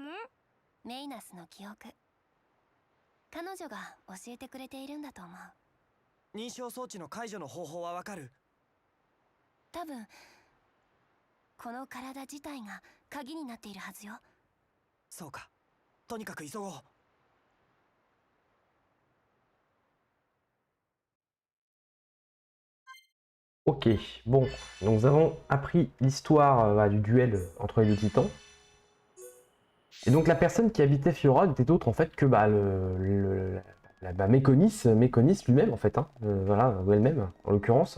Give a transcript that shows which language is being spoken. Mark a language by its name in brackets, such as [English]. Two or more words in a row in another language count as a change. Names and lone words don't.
[Japanese] メイナスの記憶、彼女が教えてくれているんだと思う。認証装置の解除の方法はわかる？多分この体自体が鍵になっているはずよ。そうか、とにかく急ごう。 [French] Ok, bon, donc nous avons appris l'histoire du duel entre les deux titans. Et donc la personne qui habitait Fiora n'était autre en fait que Méconis lui-même en fait, hein, voilà, ou elle-même en l'occurrence.